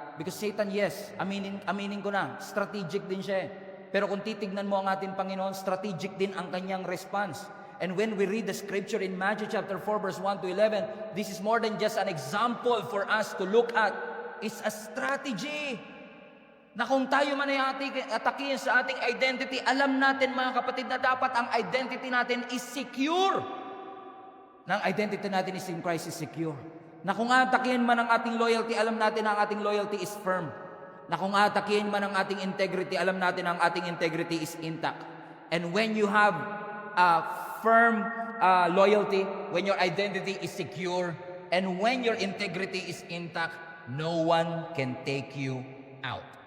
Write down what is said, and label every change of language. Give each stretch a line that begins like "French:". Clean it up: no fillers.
English: Because Satan, yes,
Filipino: aminin ko na, strategic din siya. Pero kung titignan mo ang ating Panginoon, strategic din ang kanyang response.
English: And when we read the scripture in Matthew chapter 4 verse 1 to 11, this is more than just an example for us to look at. It's a strategy.
Filipino: Na kung tayo man ay atakihin sa ating identity, alam natin mga kapatid na dapat ang identity natin is secure. Na ang identity natin is in Christ is secure. Na kung atakihin man ang ating loyalty, alam natin na ang ating loyalty is firm. Na kung atakihin man ang ating integrity, alam natin na ang ating integrity is intact.
English: And when you have firm loyalty, when your identity is secure, and when your integrity is intact, no one can take you out.